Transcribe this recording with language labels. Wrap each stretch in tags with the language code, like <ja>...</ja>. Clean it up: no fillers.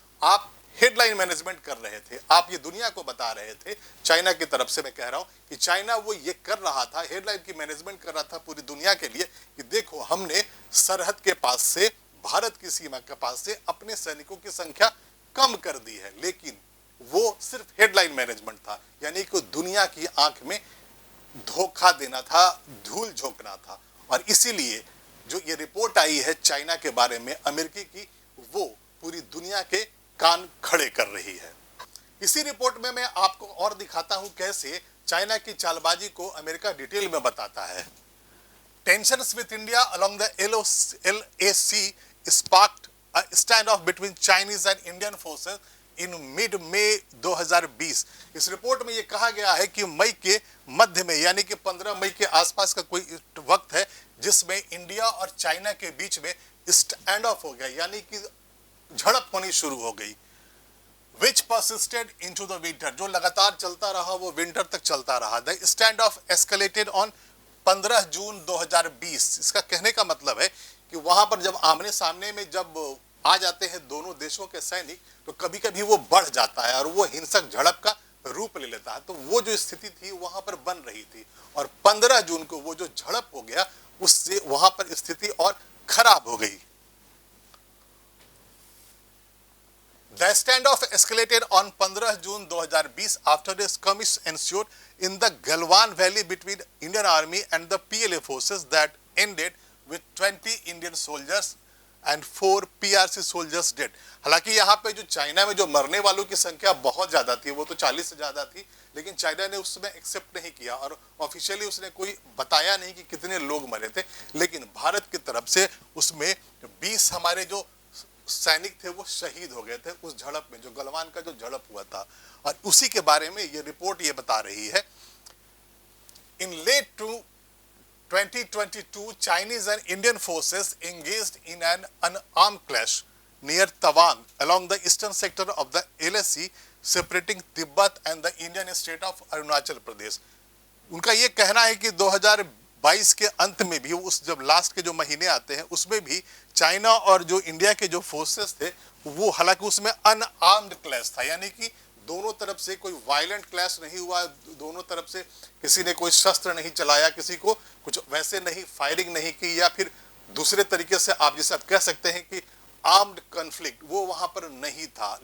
<hi>आप headline management कर रहे थे, आप ये दुनिया को बता रहे थे, चाइना की तरफ से मैं कह रहा हूं कि चाइना वो ये कर रहा था, हेडलाइन की मैनेजमेंट कर रहा था पूरी दुनिया के लिए कि देखो हमने सरहद के पास से, भारत की सीमा के पास से अपने सैनिकों की संख्या कम कर दी है, लेकिन वो सिर्फ हेडलाइन मैनेजमेंट था, यानी कि दुनिया की आंख में धोखा देना था, धूल झोंकना था। और इसीलिए जो ये रिपोर्ट आई है चाइना के बारे में अमेरिकी की, वो पूरी दुनिया के कान खड़े कर रही है। इसी रिपोर्ट में मैं आपको और दिखाता हूं कैसे चाइना की चालबाजी को अमेरिका डिटेल में बताता है।</hi> <en>Tensions with India along the LAC sparked a standoff between Chinese and Indian forces in mid-May 2020।</en> <hi>इस रिपोर्ट में ये कहा गया है कि मई के मध्य में यानी कि 15 मई के आसपास का कोई वक्त है जिसमें इंडिया और चाइना के बीच में स्टैंड ऑफ हो गया, यानी कि झड़प होनी शुरू हो गई।</hi> <en>Which persisted into the winter,</en> <hi>जो लगातार चलता रहा वो विंटर तक चलता रहा।</hi> <en>The standoff escalated on 15 June 2020।</en> <hi>इसका कहने का मतलब है कि वहां पर जब आमने सामने में जब आ जाते हैं दोनों देशों के सैनिक तो कभी कभी वो बढ़ जाता है और वो हिंसक झड़प का रूप ले लेता है। तो वो जो स्थिति थी वहां पर बन रही थी और 15 जून को वो जो झड़प हो गया उससे वहां पर स्थिति और खराब हो गई।</hi> <en>The standoff escalated on 15 June 2020 after a skirmish ensued in the Galwan Valley between Indian Army and the PLA forces that ended with 20 Indian soldiers and 4 PRC soldiers dead।</en> <hi>हालांकि यहाँ पे जो चाइना में जो मरने वालों की संख्या बहुत ज़्यादा थी, वो तो 40 से ज़्यादा थी, लेकिन चाइना ने उसमें एक्सेप्ट नहीं किया और ऑफिशियली उसने कोई बताया नहीं कि कितने लोग मरे थे। लेकिन भारत की तरफ से उसमें 20 हमारे जो सैनिक थे वो शहीद हो गए थे उस झड़प में, जो गलवान का जो झड़प हुआ था। और उसी के बारे में ये रिपोर्ट ये बता रही है।</hi> <en>In late to 2022 Chinese and Indian forces engaged in an unarmed clash near Tawang along the eastern sector of the LAC separating Tibet and the Indian state of Arunachal Pradesh।</en> <hi>उनका ये कहना है कि 2022 के अंत में भी उस जब लास्ट के जो महीने आते हैं उसमें भी चाइना और जो इंडिया के जो फोर्सेस थे वो, हालांकि उसमें अनआर्म्ड क्लैश था, यानी कि दोनों तरफ से कोई वायलेंट क्लैश नहीं हुआ, दोनों तरफ से किसी ने कोई शस्त्र नहीं चलाया, किसी को कुछ वैसे नहीं फायरिंग नहीं की, या फिर दूसरे तरीके से आप जैसे आप कह सकते हैं कि आर्म्ड कॉन्फ्लिक्ट वो वहां पर नहीं था।</hi>